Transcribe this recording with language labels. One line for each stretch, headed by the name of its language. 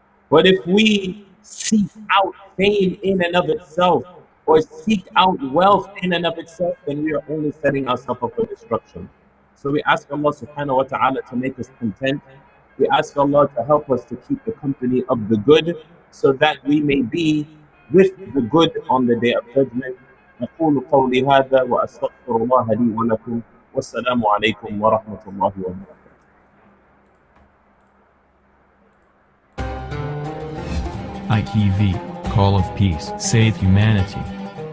English: But if we seek out fame in and of itself, or seek out wealth in and of itself, then we are only setting ourselves up for destruction. So we ask Allah subhanahu wa ta'ala to make us content. We ask Allah to help us to keep the company of the good, so that we may be with the good on the day of judgment.
Arabic: أقول قولي هذا وأستغفر الله لي ولكم والسلام عليكم ورحمة الله وبركاته.
English: ITV, Call of Peace, Save Humanity.